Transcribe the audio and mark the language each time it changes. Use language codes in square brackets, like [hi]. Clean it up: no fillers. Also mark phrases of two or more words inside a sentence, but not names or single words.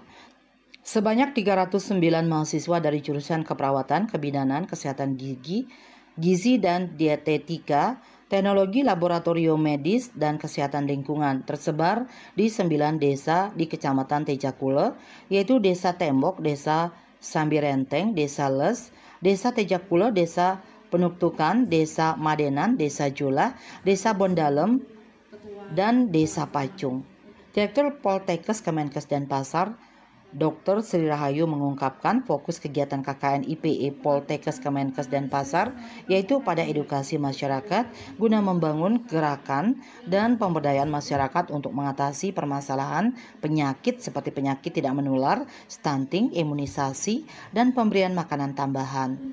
[id] Sebanyak 309 mahasiswa dari jurusan keperawatan, kebidanan, kesehatan gizi dan dietetika, teknologi laboratorium medis, dan kesehatan lingkungan tersebar di 9 desa di Kecamatan Tejakula, yaitu Desa Tembok, Desa Sambirenteng, Desa Les, Desa Tejakula, Desa Penuktukan, Desa Madenan, Desa Jula, Desa Bondalem, dan Desa Pacung. Direktur Poltekkes Kemenkes Denpasar, Dr. Sri Rahayu mengungkapkan fokus kegiatan KKN IPE Poltekkes Kemenkes Denpasar yaitu pada edukasi masyarakat guna membangun gerakan dan pemberdayaan masyarakat untuk mengatasi permasalahan penyakit seperti penyakit tidak menular, stunting, imunisasi, dan pemberian makanan tambahan.